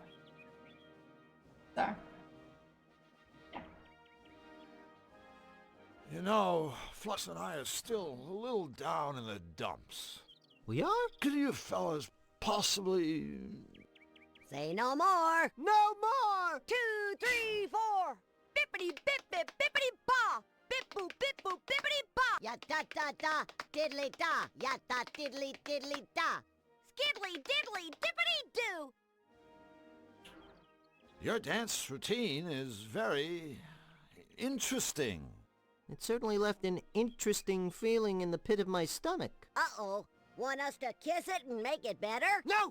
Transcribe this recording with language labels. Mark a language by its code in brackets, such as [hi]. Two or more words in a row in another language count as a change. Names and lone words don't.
[en] So. You know, Flux and I are still a little down in the dumps. We are? Could you fellas possibly... Say no more. No more. 2, 3, 4. Bippity bip bip bippity ba. Bip boop bip boop bippity ba. Ya da da da diddly da. Ya da diddly diddly da. Skiddly diddly dippity doo. Your dance routine is very interesting. It certainly left an interesting feeling in the pit of my stomach. Uh-oh. Want us to kiss it and make it better? No!